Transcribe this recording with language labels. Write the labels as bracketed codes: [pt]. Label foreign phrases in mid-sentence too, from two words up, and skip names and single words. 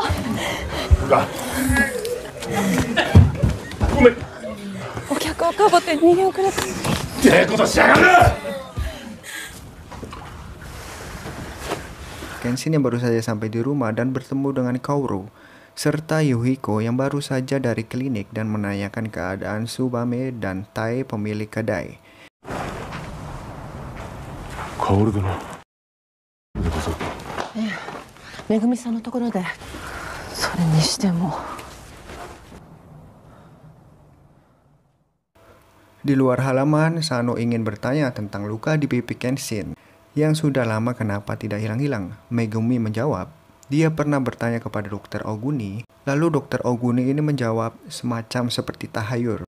[id] Kenshin yang baru saja sampai di rumah dan bertemu dengan Kaoru, serta Yuhiko yang baru saja dari klinik dan menanyakan keadaan Tsubame dan Tai pemilik kedai. [ja] Kaoru dono. Megumi-san のところで。それにしても。 [id] Di luar halaman, Sano ingin bertanya tentang luka di pipi Kenshin yang sudah lama kenapa tidak hilang-hilang. Megumi menjawab, dia pernah bertanya kepada dokter Oguni. Lalu dokter Oguni ini menjawab semacam seperti tahayul.